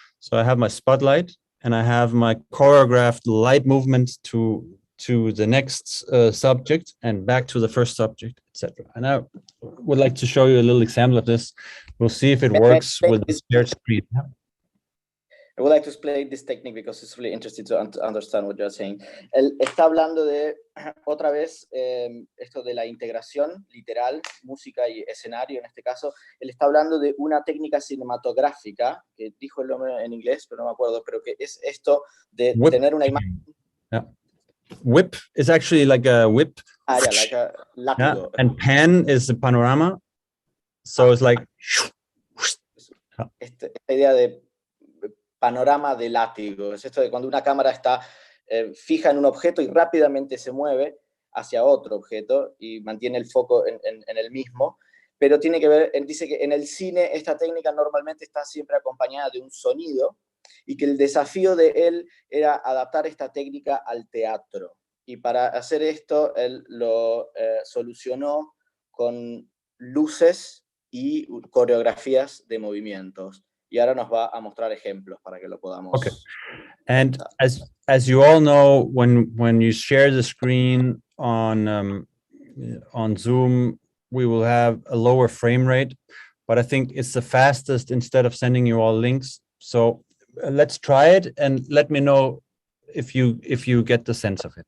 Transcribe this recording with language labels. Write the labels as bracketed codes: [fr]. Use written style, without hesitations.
[en] So I have my spotlight and I have my choreographed light movement to the next subject and back to the first subject, etc. And I would like to show you a little example of this. We'll see if it works with the shared screen. I would like to explain this technique because it's really interesting to understand what you're saying. [es] Él está hablando de, otra vez, esto de la integración literal, música y escenario en este caso. Él está hablando de una técnica cinematográfica, que dijo el nombre en inglés, pero no me acuerdo, pero que es esto de whip. Tener una imagen. [en] Yeah. Whip is actually like a whip. Ah, yeah, like a látigo. Yeah. And pan is the panorama. So it's like... [es] Esta idea de panorama de látigo, es esto de cuando una cámara está fija en un objeto y rápidamente se mueve hacia otro objeto y mantiene el foco en el mismo, pero tiene que ver, dice que en el cine esta técnica normalmente está siempre acompañada de un sonido y que el desafío de él era adaptar esta técnica al teatro. Y para hacer esto, él lo solucionó con luces y coreografías de movimientos. Y ahora nos va a mostrar ejemplos para que lo podamos. [en] Okay. And as you all know, when you share the screen on Zoom, we will have a lower frame rate, but I think it's the fastest instead of sending you all links. So let's try it and let me know if you get the sense of it.